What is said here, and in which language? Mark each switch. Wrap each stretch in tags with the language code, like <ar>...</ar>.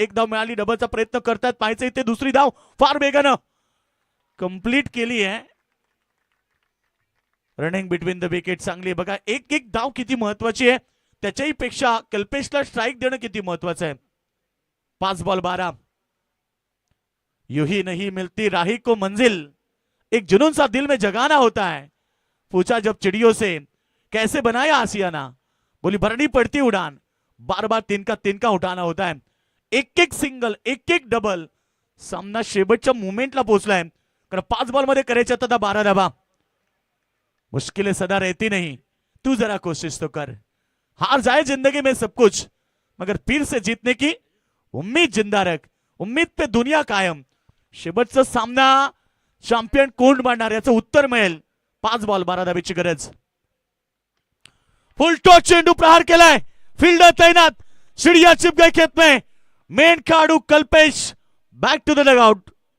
<mr>एक धाव मिळाली, डबलचा प्रयत्न करतात. पाहायचं इथे दुसरी धाव फार वेगानं कंप्लीट केली आहे. रनिंग बिटवीन द विकेट चांगली आहे. बघा एक एक धाव किती महत्वाची आहे, त्याच्याही पेक्षा कल्पेशला स्ट्राईक देणं किती महत्वाचं आहे. 5 बॉल 12.</mr> <hi>यूं ही नहीं मिलती राही को मंजिल, एक जुनून सा दिल में जगाना होता है. पूछा जब चिड़ियों से कैसे बनाया आसियाना, बोली भरनी पड़ती उड़ान, बार बार तीन का उठाना होता है.</hi> <mr>एक एक सिंगल, एक एक डबल. सामना शेवटच्या मुवमेंटला पोहोचलाय. कारण 5 बॉल मध्ये करायचे आता 12 धाबा.</mr> <hi>मुश्किलें सदा रहती नहीं, तू जरा कोशिश तो कर. हार जाए जिंदगी में सब कुछ, मगर फिर से जीतने की उम्मीद जिंदा रख, उम्मीद पे दुनिया कायम.</hi> <mr>शेवटचा सामना चॅम्पियन कोण बनणार याचं उत्तर मिळेल. 5 बॉल 12 धाबीची गरज. फुल टॉस चेंडू प्रहार केलाय. फील्डर तैनात.</mr> <hi>चिड़िया चिप गए खेत में.</hi> <mr>मेन खेळाडू Kalpesh back to the dugout.</mr>